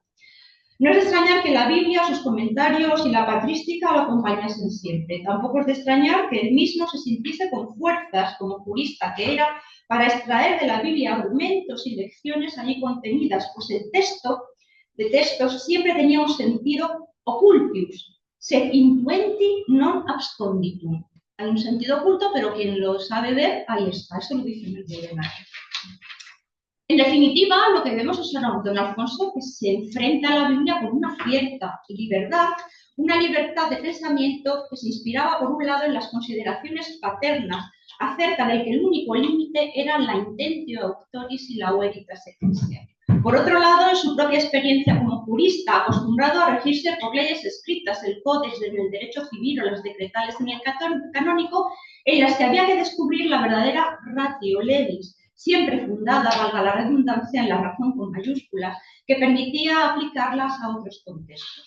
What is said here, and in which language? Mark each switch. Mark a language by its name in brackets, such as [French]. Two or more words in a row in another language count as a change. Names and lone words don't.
[Spanish] No es de extrañar que la Biblia, sus comentarios y la patrística lo acompañasen siempre. Tampoco es de extrañar que él mismo se sintiese con fuerzas, como jurista que era, para extraer de la Biblia argumentos y lecciones allí contenidas, pues el texto de textos siempre tenía un sentido [Latin] occultius, sed intuenti non absconditum. [Spanish] Hay un sentido oculto, pero quien lo sabe ver, ahí está. Eso lo dice en el diccionario. En definitiva, lo que vemos es a don Alfonso que se enfrenta a la Biblia con una cierta libertad, una libertad de pensamiento que se inspiraba, por un lado, en las consideraciones paternas acerca de que el único límite era la [Latin] intentio auctoris [Spanish] y la [Latin] veritas ecclesiae. [Spanish] Por otro lado, en su propia experiencia como jurista, acostumbrado a regirse por leyes escritas, el códex en el derecho civil o las decretales en el canónico, en las que había que descubrir la verdadera [Latin] ratio levis, [Spanish] siempre fundada, valga la redundancia, en la razón con mayúsculas, que permitía aplicarlas a otros contextos.